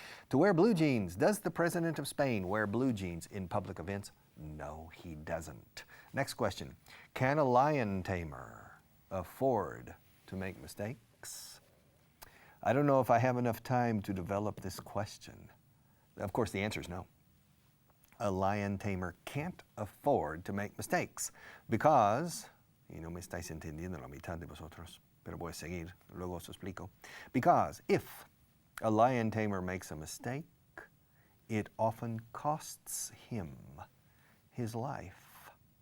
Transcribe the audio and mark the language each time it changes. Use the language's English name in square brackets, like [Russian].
[English] To wear blue jeans, does the President of Spain wear blue jeans in public events? No, he doesn't. Next question. Can a lion tamer afford to make mistakes? I don't know if I have enough time to develop this question. Of course, the answer is no. A lion tamer can't afford to make mistakes because, [Spanish] y no me estáis entendiendo la mitad de vosotros, pero voy a seguir, luego os explico. [English] Because if a lion tamer makes a mistake, it often costs him his life.